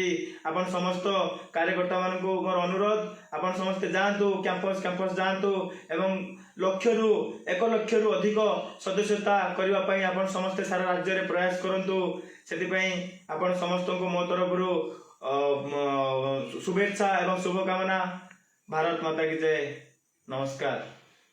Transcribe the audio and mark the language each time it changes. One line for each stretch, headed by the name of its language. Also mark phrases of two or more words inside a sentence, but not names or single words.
Odia: ଆପଣ ସମସ୍ତ କାର୍ଯ୍ୟକର୍ତ୍ତାମାନଙ୍କୁ ମୋର ଅନୁରୋଧ, ଆପଣ ସମସ୍ତେ ଯାଆନ୍ତୁ, କ୍ୟାମ୍ପସ ଯାଆନ୍ତୁ ଏବଂ 1 ଲକ୍ଷରୁ ଅଧିକ ସଦସ୍ୟତା କରିବା ପାଇଁ ଆପଣ ସମସ୍ତେ ସାରା ରାଜ୍ୟରେ ପ୍ରୟାସ କରନ୍ତୁ। ସେଥିପାଇଁ ଆପଣ ସମସ୍ତଙ୍କୁ ମୋ ତରଫରୁ
Hindi: शुभेच्छा एवं शुभकामना। भारत माता की जय। नमस्कार।